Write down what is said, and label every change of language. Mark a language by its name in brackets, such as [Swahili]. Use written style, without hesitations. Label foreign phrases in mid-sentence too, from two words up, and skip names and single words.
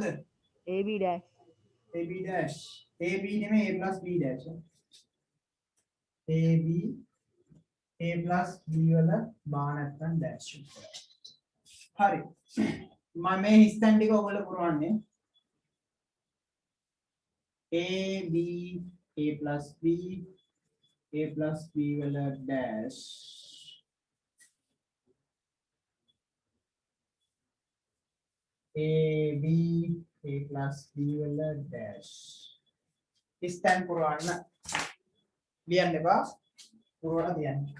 [English] AB dash. AB dash. AB නෙමෙයි A + B dash. [Sinhala] AB A + B වල බා නැත්නම් dash. හරි. මම මේ හිස්තැන් ටික ඔයගොල්ලෝ පුරවන්නේ. A B A + B A + B වල dash A B A + B වල dash හිස්තැන් පුරවන්න ලියන්න එපා පුරවලා තියන්න.